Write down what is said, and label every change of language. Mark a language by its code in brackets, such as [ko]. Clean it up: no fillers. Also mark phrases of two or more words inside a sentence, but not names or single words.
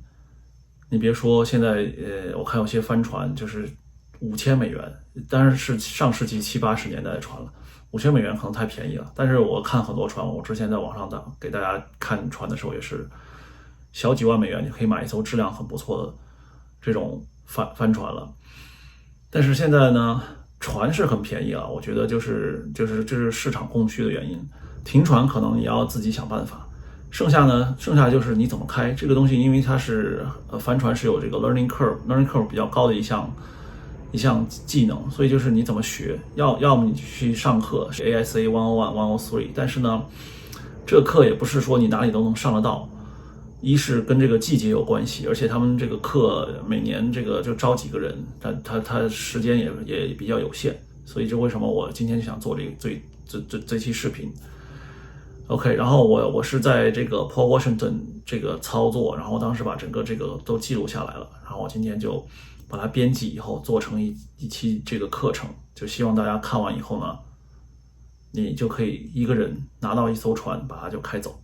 [zh] 你別說現在我看有些帆船就是5000美元，當然是上世紀70-80年代的船了。5000美元可能太便宜了，但是我看很多船，我之前在網上給大家看船的時候也是小幾萬美元你可以買一艘質量很不錯的這種帆船了。但是現在呢，船是很便宜了，我覺得就是市場供需的原因。停船可能你要自己想辦法，剩下就是你怎麼開這個東西，因為它是帆船是有這個 [en] learning curve [zh] 比較高的一項技能，所以就是你怎麼學，要麼你去上課，是 ASA 101、103，但是呢，這個課也不是說你哪裡都能上得到。一是跟這個季節有關係，而且他們這個課每年這個就招幾個人，但他時間也比較有限，所以這為什麼我今天想做這期視頻。OK， 然後我是在這個 Paul Washington 這個操作，然後當時把整個這個都記錄下來了，然後我今天就把它編輯以後做成一期這個課程，就希望大家看完以後呢，你就可以一個人拿到一艘船，把它就開走。